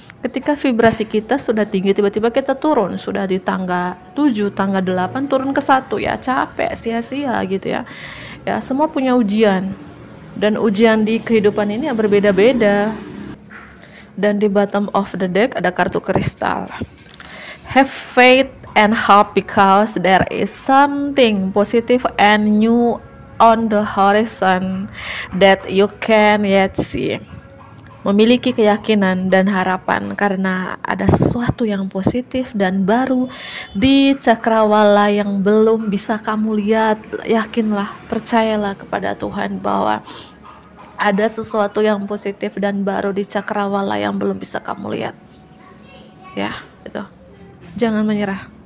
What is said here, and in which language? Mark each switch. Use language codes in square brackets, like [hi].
[id] Ketika vibrasi kita sudah tinggi, tiba-tiba kita turun, sudah di tangga 7, tangga 8, turun ke 1, ya capek, sia-sia gitu ya. Ya, semua punya ujian. Dan ujian di kehidupan ini ya berbeda-beda. Dan di [en] bottom of the deck [id] ada kartu kristal. [en] Have faith and hope because there is something positive and new on the horizon that you can yet see. [id] Memiliki keyakinan dan harapan karena ada sesuatu yang positif dan baru di cakrawala yang belum bisa kamu lihat. Yakinlah, percayalah kepada Tuhan bahwa ada sesuatu yang positif dan baru di cakrawala yang belum bisa kamu lihat. Ya, itu. Jangan menyerah.